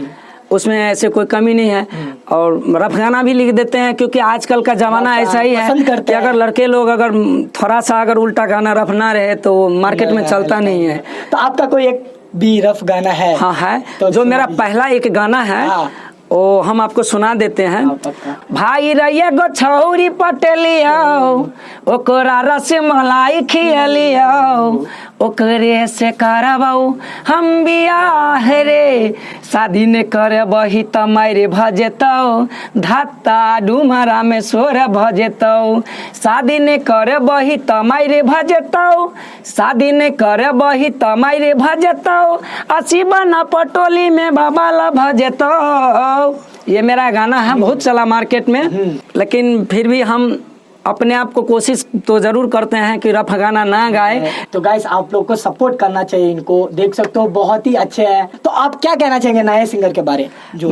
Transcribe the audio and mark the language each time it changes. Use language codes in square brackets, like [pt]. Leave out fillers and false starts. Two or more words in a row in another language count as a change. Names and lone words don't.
[hi] उसमें ऐसे कोई कमी नहीं है। और रफ गाना भी लिख देते हैं, क्योंकि आजकल का जमाना ऐसा ही है कि अगर लड़के लोग अगर थोड़ा सा अगर उल्टा गाना रफ ना रहे तो मार्केट में चलता नहीं है। तो आपका कोई एक भी रफ गाना है? हाँ है। तो जो मेरा पहला एक गाना है वो हम आपको सुना देते हैं। [anp] भाई रैया गो छौरी पटेलियो ओकरा रस मलाई खियलियो ओकरे से करबौ हम बियाह रे। शादी ने करबही त मारे भजेतौ धत्ता डुमरा में सोर भजेतौ। शादी ने करबही त मारे भजेतौ, शादी ने करबही त मारे भजेतौ, असी बना पटोली में बबाला भजेतौ। [hi] ये मेरा गाना है, बहुत चला मार्केट में। लेकिन फिर भी हम अपने आप को कोशिश तो जरूर करते हैं कि रफ गाना ना गाए। तो गाइस, आप लोग को सपोर्ट करना चाहिए इनको। देख सकते हो बहुत ही अच्छे हैं। तो आप क्या कहना चाहेंगे नए सिंगर के बारे में?